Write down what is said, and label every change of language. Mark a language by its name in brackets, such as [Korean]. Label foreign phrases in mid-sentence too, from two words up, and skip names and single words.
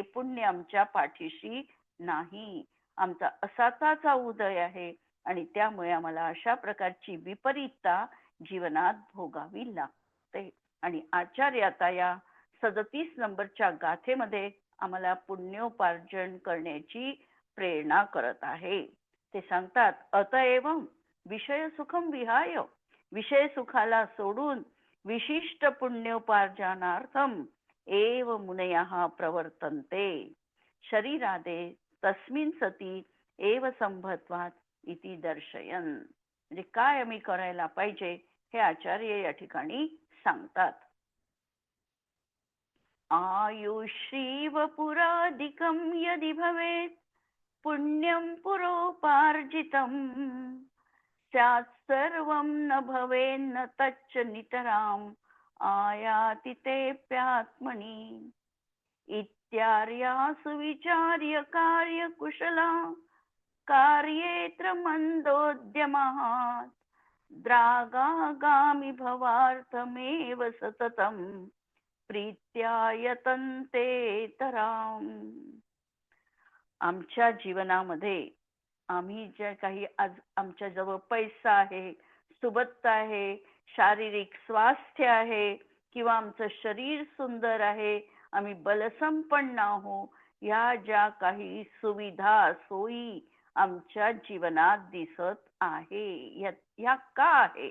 [Marathi] पुण्य आमच्या पाठीशी नाही, आमचा असाताचा उदय आहे आणि त्यामुळे आम्हाला अशा प्रकारची विपरीतता जीवनात भोगावी लागते। आणि आचार्य आता या 37 नंबरच्या गाथेमध्ये आम्हाला पुण्योपार्जन करण्याची प्रेरणा करत आहे. ते सांगतात [Sanskrit] अतएव विषय सुखम विहाय, [Marathi] विषय सुखाला सोडून [Sanskrit] विशिष्ट पुण्योपार्जनार्थम एव मुनयः प्रवर्तन्ते शरीरादे तस्मिन् सती एव संभत्वात इति दर्शयन. [Marathi] म्हणजे काय आम्ही करायला पाहिजे हे आचार्य या ठिकाणी सांगतात. [Sanskrit] आयुष्रीव पुरादिकं यदि भवेत् पुण्यं पुरोपार्जितं स्यात् सर्वं न भवेन्न तच्च नितराम् आयाति तेऽप्यात्मनि इत्यार्यासु विचार्य कार्यकुशला कार्येऽत्र मन्दोद्यमः द्रागागामि भवार्थमेव सततं प्रीत्या यतन्तेतराम. [Marathi] आमच्या जीवनामध्ये आम्ही जे काही आज आमच्या जवळ पैसा आहे, सुबत्ता आहे, शारीरिक स्वास्थ्य आहे किंवा आमचं शरीर सुंदर आहे, आम्ही बलसंपन्न आहोत, या ज्या काही सुविधा सोयी आमच्या जीवनात दिसत आहे, या का आहे?